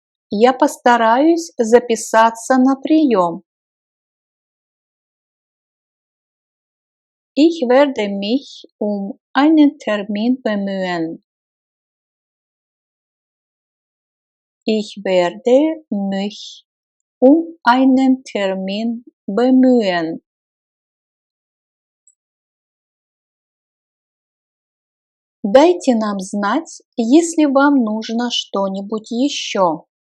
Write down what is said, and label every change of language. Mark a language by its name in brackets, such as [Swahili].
[Russian] Я постараюсь записаться на прием. [German] Ich werde mich einen Termin bemühen. Ich werde mich einen Termin bemühen. [Russian] Дайте нам знать, если вам нужно что-нибудь еще.